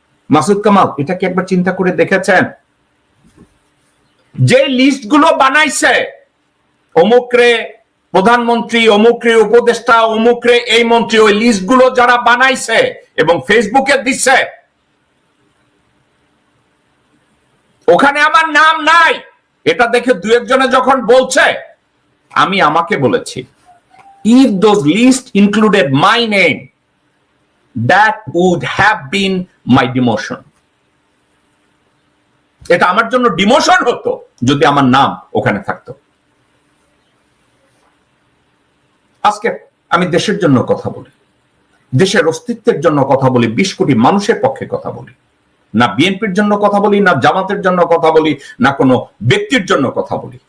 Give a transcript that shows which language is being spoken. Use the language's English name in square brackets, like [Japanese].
[Bangla] মাসুদ কামাল, এটা কি একবার চিন্তা করে দেখেছেন? যে লিস্টগুলো বানাইছে, অমুকরে প্রধানমন্ত্রী, অমুকরে উপদেষ্টা, অমুকরে এই মন্ত্রী, ওই লিস্টগুলো যারা বানাইছে এবং ফেসবুকে দিচ্ছে, ওখানে আমার নাম নাই। এটা দেখে দু একজনে যখন বলছে, আমি আমাকে বলেছি, [English] if those list included my name, that would have been my demotion. [Bangla] এটা আমার জন্য ডিমোশন হতো যদি আমার নাম ওখানে থাকতো। আজকে আমি দেশের জন্য কথা বলি, দেশের অস্তিত্বের জন্য কথা বলি, 20 কোটি মানুষের পক্ষে কথা বলি। না বিএনপির জন্য কথা বলি, না জামাতের জন্য কথা বলি, না কোনো ব্যক্তির জন্য কথা বলি।